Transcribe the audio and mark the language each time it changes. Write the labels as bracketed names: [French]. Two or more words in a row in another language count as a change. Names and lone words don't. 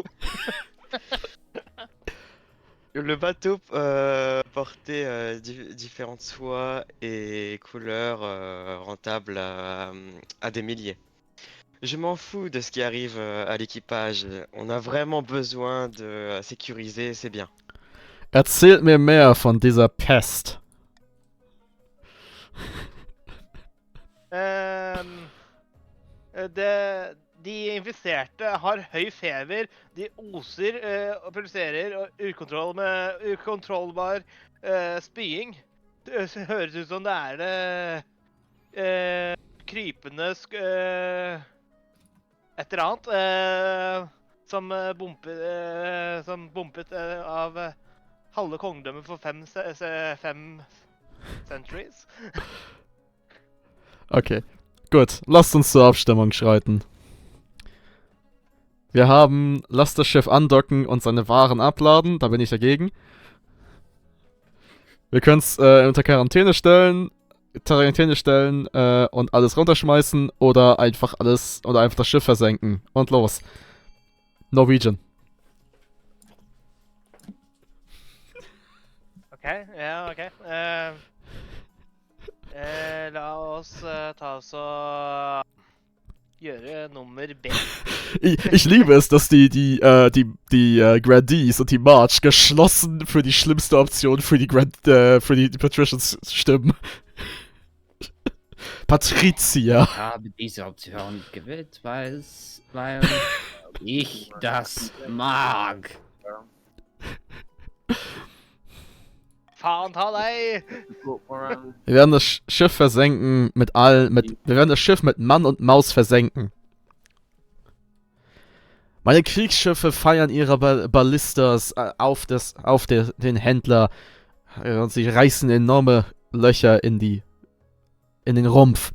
[French] Le bateau portait différentes soies et couleurs rentables à des milliers. Je m'en fous de ce qui arrive à l'équipage. On a vraiment besoin de sécuriser ces biens. [German] Erzählt mir mehr von dieser Pest. [Norwegian] De infiserte har høy feber, de oser og pulserer og ukontrollbar spying. Det høres ut som det er krypende et eller annet som bumpet av halve kongedømmet for 5 centuries. [German] Okay, gut. Lasst uns zur Abstimmung schreiten. Wir haben, lasst das Schiff andocken und seine Waren abladen. Da bin ich dagegen. Wir können es unter Quarantäne stellen und alles runterschmeißen oder einfach das Schiff versenken. Und los. Norwegian. Okay, ja, okay. [Norwegian] La oss ta oss og gjøre nummer B. [German] Ich liebe es, dass die Grandees und die March geschlossen für die schlimmste Option für die Patricians stimmen. Patricia. Ich habe diese Option gewählt, weil ich das mag. [Norwegian] Faen ta deg! [German] Wir werden das Schiff versenken wir werden das Schiff mit Mann und Maus versenken. Meine Kriegsschiffe feiern ihre Ballistas auf den Händler und sie reißen enorme Löcher in den Rumpf.